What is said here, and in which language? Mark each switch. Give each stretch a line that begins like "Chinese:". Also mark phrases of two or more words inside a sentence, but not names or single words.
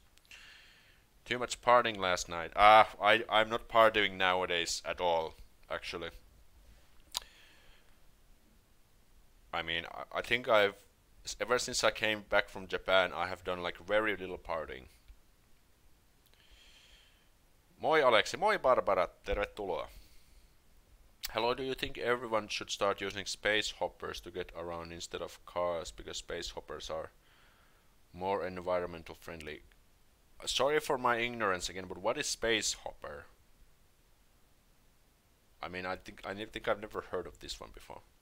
English: Too much partying last night. I'm not partying nowadays at all, actually. I mean, I think ever since I came back from Japan, I have done like very little partying.
Finnish: Moi Aleksi, moi Barbara, tervetuloa.
English: Hello, do you think everyone should start using space hoppers to get around instead of cars because space hoppers are more environmental friendly? Sorry for my ignorance again, but what is space hopper? I mean, I think I've never heard of this one before.